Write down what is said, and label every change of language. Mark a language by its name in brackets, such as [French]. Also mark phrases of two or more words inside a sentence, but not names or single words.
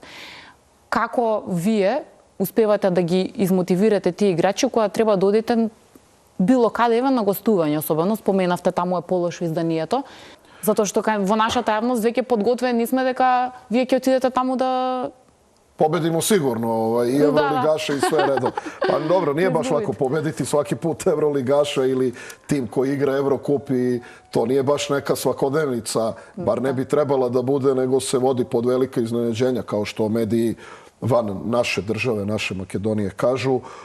[Macedonian] Како вие успевате да ги измотивирате тие играчи кога треба да одите било каде еве на гостување, особено споменавте таму е полошо изданието, затоа што во нашата јавност веќе подготвени сме дека вие ќе отидете таму да [Serbian] Победimo sigurno i Evroligaša i sve redom. Pa dobro, nije baš lako pobediti svaki put Evroligaša ili tim koji igra Evrokup i to nije baš neka svakodnevnica, bar ne bi trebala da bude, nego se vodi pod velika iznenađenja, kao što mediji van naše države, naše Makedonije kažu.